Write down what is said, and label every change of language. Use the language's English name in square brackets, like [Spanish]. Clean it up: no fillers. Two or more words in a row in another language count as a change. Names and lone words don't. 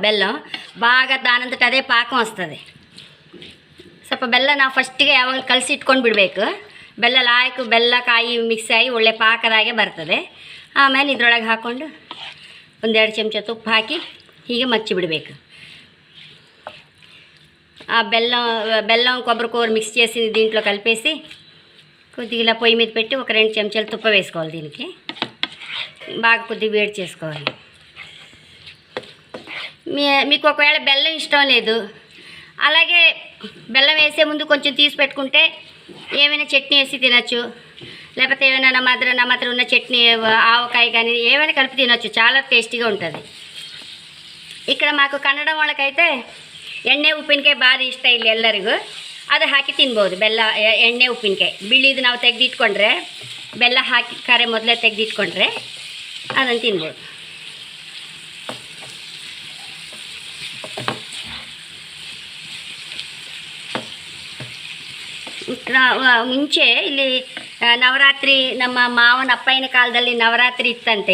[Telugu] బెల్లం బాగా దానంతట [Kannada] ಅದೇ ಪಾಕ [Telugu] వస్తుంది. [Kannada] ಸ್ವಲ್ಪ ಬೆಲ್ಲ ನಾವು ಫಸ್ಟಿಗೆ ಯಾವಾಗ ಕಲಸಿ ಇಟ್ಕೊಂಡು ಬಿಡಬೇಕು. ಬೆಲ್ಲ ಲಾಯಕು ಬೆಲ್ಲ ಕಾಯಿ ಮಿಕ್ಸ್ ಆಗಿ ಒಳ್ಳೆ ಪಾಕದಾಗೆ ಬರ್ತದೆ. ಆಮೇಲೆ ಇದ್ರೊಳಗೆ ಹಾಕ್ಕೊಂಡು 1-2 ಚಮಚ ತುಪ್ಪ ಹಾಕಿ ಹೀಗೆ ಮಚ್ಚಿ ಬಿಡಬೇಕು. [Telugu] ఆ బెల్లం కొబ్బరి కూర మిక్స్ చేసి దీంట్లో కలిపేసి కొద్దిగా ఇలా పొయ్యి మీద పెట్టి ఒక 2 చెంచాలు తుప్ప వేసుకోవాలి. దీనికి బాగా కొద్దిగా వేడి చేసుకోవాలి. మీకు ఒకవేళ బెల్లం ఇష్టం లేదు, అలాగే బెల్లం వేసే ముందు కొంచెం తీసి పెట్టుకుంటే ఏమైనా చట్నీ వేసి తినచ్చు. లేకపోతే ఏమైనా నమ్మత్ర ఉన్న చట్నీ ఆవకాయ కానీ ఏమైనా కలిపి తినచ్చు. చాలా టేస్టీగా ఉంటుంది. ఇక్కడ మాకు ಕನ್ನಡ వాళ్ళకైతే [Kannada] ಎಣ್ಣೆ ಉಪ್ಪಿನಕಾಯಿ ಭಾರಿ ಇಷ್ಟ ಇಲ್ಲಿ ಎಲ್ಲರಿಗೂ. ಅದು ಹಾಕಿ ತಿನ್ಬೋದು. ಬೆಲ್ಲ ಎಣ್ಣೆ ಉಪ್ಪಿನಕಾಯಿ ಬಿಳಿದು ನಾವು ತೆಗೆದಿಟ್ಕೊಂಡ್ರೆ, ಬೆಲ್ಲ ಹಾಕಿ ಕರೆ ಮೊದಲೇ ತೆಗೆದಿಟ್ಕೊಂಡ್ರೆ ಅದನ್ನು ತಿನ್ಬೋದು. ಮುಂಚೆ ಇಲ್ಲಿ ನವರಾತ್ರಿ ನಮ್ಮ ಮಾವನ ಅಪ್ಪಯ್ಯನ ಕಾಲದಲ್ಲಿ ನವರಾತ್ರಿ ಇತ್ತಂತೆ.